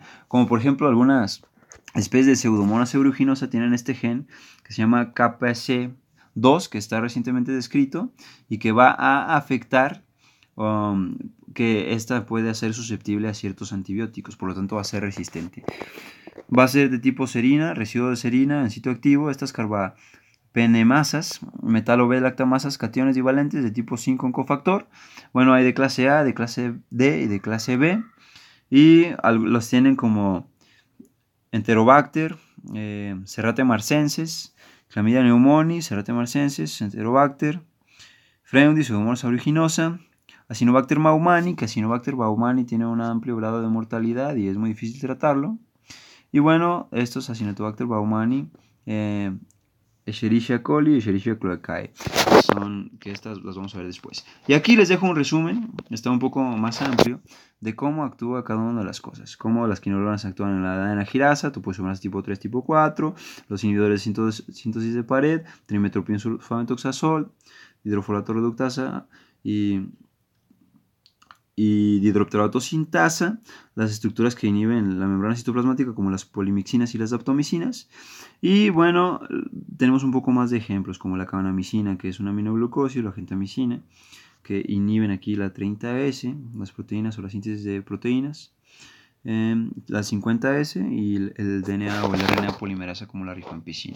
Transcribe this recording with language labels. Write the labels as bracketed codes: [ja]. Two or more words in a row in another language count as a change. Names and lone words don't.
[es] Como por ejemplo algunas especies de Pseudomonas aeruginosa tienen este gen que se llama KPC2, que está recientemente descrito y que va a afectar que esta puede ser susceptible a ciertos antibióticos, por lo tanto va a ser resistente. Va a ser de tipo serina, residuo de serina en sitio activo. Estas carbapenemasas, metalo B-lactamasas, cationes divalentes de tipo 5 en cofactor. Bueno, hay de clase A, de clase D y de clase B. Y los tienen como Enterobacter, Serratia marcensis, Chlamydia pneumoniae, Serratia marcensis, Enterobacter, Freundis, Pseudomonas aeruginosa, Acinetobacter baumannii, que Acinetobacter baumannii tiene un amplio grado de mortalidad y es muy difícil tratarlo. Y bueno, estos Acinetobacter baumannii, Escherichia coli y Escherichia cloacae, que estas las vamos a ver después. Y aquí les dejo un resumen, está un poco más amplio, de cómo actúa cada una de las cosas. Cómo las quinolonas actúan en la adenagirasa, topoisomerasa tipo 3, tipo 4, los inhibidores de síntesis de pared, trimetoprim-sulfametoxazol, hidrofolato reductasa y dihidropterato sintasa, las estructuras que inhiben la membrana citoplasmática como las polimixinas y las daptomicinas. Y bueno, tenemos un poco más de ejemplos como la cannamicina, que es una aminoglucósido, la gentamicina, que inhiben aquí la 30S, las proteínas o la síntesis de proteínas, la 50S y el DNA o el RNA polimerasa como la rifampicina.